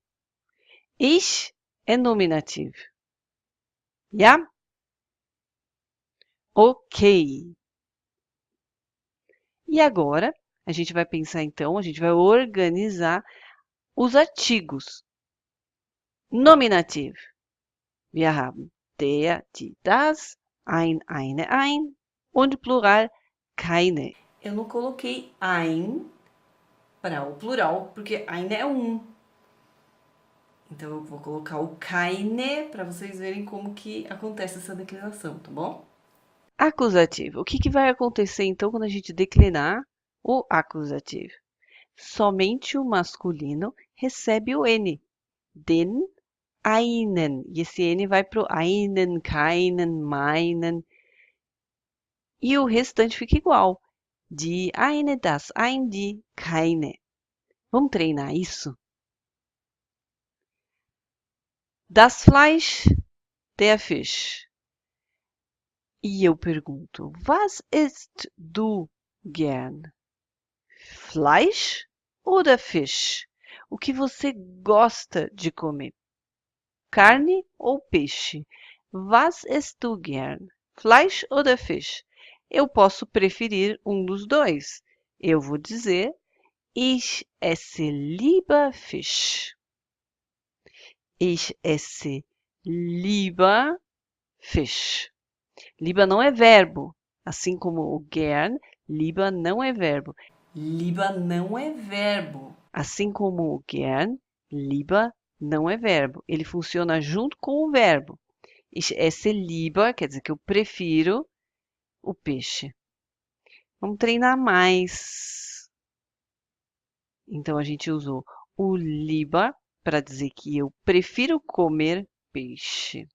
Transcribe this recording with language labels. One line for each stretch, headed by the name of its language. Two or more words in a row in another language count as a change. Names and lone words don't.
Portuguese: Ich é nominativo. Ja? Ok. E agora, a gente vai pensar então, a gente vai organizar os artigos. Nominativo.
German: Wir haben der, die, das, ein, eine, ein und plural keine.
Portuguese: Eu não coloquei ein para o plural, porque eine é um. Então, eu vou colocar o keine para vocês verem como que acontece essa declinação, tá bom? Acusativo. O que vai acontecer, então, quando a gente declinar o acusativo? Somente o masculino recebe o N.
German: Den, einen.
Portuguese: E esse N vai para o einen, keinen, meinen. E o restante fica igual.
German: Die eine, das ein, die keine.
Portuguese: Vamos treinar isso?
German: Das Fleisch, der Fisch.
Portuguese: E eu pergunto,
German: was isst du gern? Fleisch oder Fisch?
Portuguese: O que você gosta de comer? Carne ou peixe?
German: Was isst du gern? Fleisch oder Fisch?
Portuguese: Eu posso preferir um dos dois. Eu vou dizer,
German: ich esse lieber Fisch. Ich esse lieber Fisch.
Portuguese: Lieber não é verbo. Assim como o gern, lieber não é verbo. Lieber não é verbo. Assim como o gern, lieber não é verbo. Ele funciona junto com o verbo.
German: Ich esse lieber,
Portuguese: quer dizer que eu prefiro o peixe. Vamos treinar mais. Então, a gente usou o lieber para dizer que eu prefiro comer peixe.